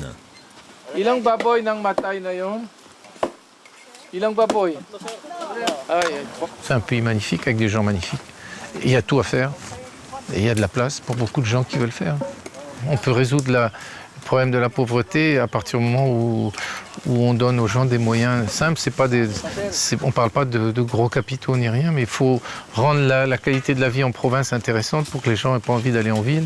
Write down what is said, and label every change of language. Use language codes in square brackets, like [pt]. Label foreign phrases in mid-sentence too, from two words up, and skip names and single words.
[tl] Ilang baboy nang matay na yon? Ilang baboy? [fr] C'est un pays magnifique avec des gens magnifiques. Il y a tout à faire et il y a de la place pour beaucoup de gens qui veulent faire. On peut résoudre problème de la pauvreté, à partir du moment où on donne aux gens des moyens simples, on ne parle pas de gros capitaux ni rien, mais il faut rendre la qualité de la vie en province intéressante pour que les gens n'aient pas envie d'aller en ville.